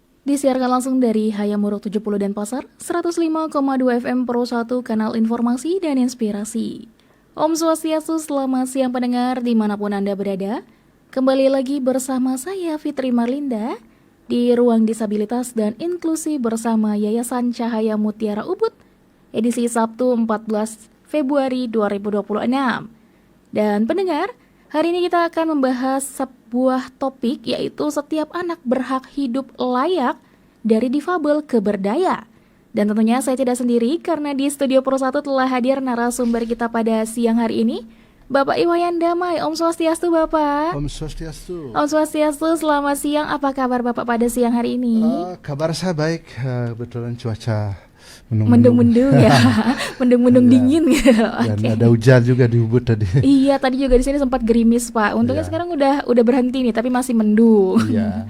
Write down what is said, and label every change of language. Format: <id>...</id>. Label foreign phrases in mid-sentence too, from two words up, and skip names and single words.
<id>Disiarkan langsung dari Hayamuruk 70 Denpasar, 105,2 FM Pro 1 Kanal Informasi dan Inspirasi. Om Swastiastu, selamat siang pendengar dimanapun Anda berada. Kembali lagi bersama saya Fitri Marlinda di Ruang Disabilitas dan Inklusi bersama Yayasan Cahaya Mutiara Ubud, edisi Sabtu 14 Februari 2026. Dan pendengar, hari ini kita akan membahas sebuah topik, yaitu setiap anak berhak hidup layak dari difabel ke berdaya. Dan tentunya saya tidak sendiri karena di Studio Pro 1 telah hadir narasumber kita pada siang hari ini, Bapak Iwayan Damai. Om Swastiastu Bapak. Om Swastiastu. Om Swastiastu, selamat siang. Apa kabar Bapak pada siang hari ini? Kabar saya baik, kebetulan cuaca mendung-mendung ya, mendung-mendung dingin gitu. Dan ada hujan juga di Ubud tadi. Iya, tadi juga di sini sempat gerimis Pak. Untungnya sekarang udah berhenti nih, tapi masih mendung. Iya.</id>